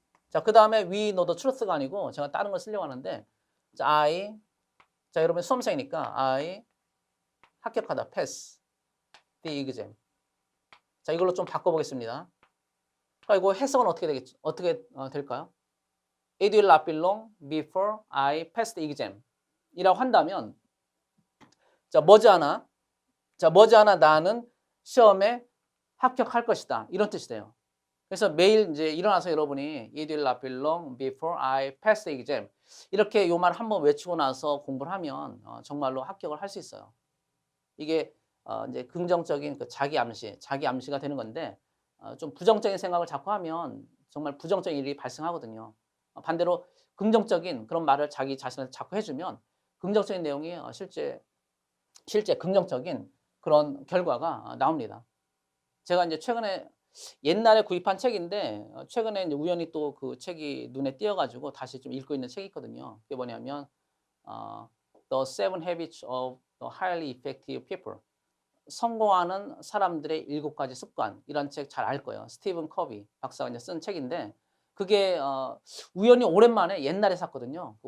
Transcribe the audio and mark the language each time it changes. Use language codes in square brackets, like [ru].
[ko] 자, 그 다음에 [en] we know the truth [ko] 가 아니고 제가 다른 걸 쓰려고 하는데 자, 여러분 수험생이니까 I 합격하다, [en] pass the exam. [ko] 자, 이걸로 좀 바꿔보겠습니다. 이거 해석은 어떻게 될까요? [en] It will not be long before I pass the exam. [ko] 이라고 한다면, 자, 머지않아 나는 시험에 합격할 것이다. 이런 뜻이 돼요. 그래서 매일 이제 일어나서 여러분이 [en] It will not be long before I pass the exam. [ko] 이렇게 요 말 한번 외치고 나서 공부를 하면 정말로 합격을 할 수 있어요. 이게 이제 긍정적인 그 자기 암시가 되는 건데 좀 부정적인 생각을 자꾸 하면 정말 부정적인 일이 발생하거든요. 반대로 긍정적인 그런 말을 자기 자신한테 자꾸 해주면 긍정적인 내용이 실제 긍정적인 그런 결과가 나옵니다. 제가 이제 최근에 옛날에 구입한 책인데 최근에 이제 우연히 또 그 책이 눈에 띄어가지고 다시 좀 읽고 있는 책이 있거든요. 그게 뭐냐면 [en] The Seven Habits of the Highly Effective People. [ko] 성공하는 사람들의 7가지 습관. 이런 책 잘 알 거예요. 스티븐 커비 박사가 이제 쓴 책인데 그게 우연히 오랜만에 옛날에 샀거든요.